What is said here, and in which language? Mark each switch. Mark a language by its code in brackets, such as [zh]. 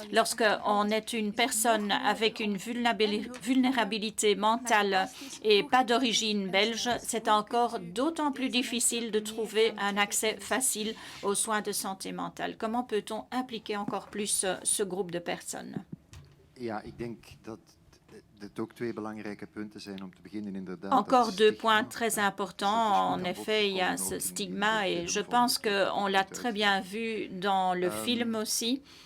[fr] Lorsqu'on est une personne avec une vulnérabilité mentale et pas d'origine belge, c'est encore d'autant plus difficile de trouver un accès facile aux soins de santé mentale. Comment peut-on impliquer encore plus ce groupe de personnes? [nl] Ja, ik denk dat het ook twee belangrijke punten zijn om te beginnen inderdaad. [fr] Encore deux points très importants. En effet, il y a ce stigma et je pense qu'on l'a très bien vu dans le film aussi.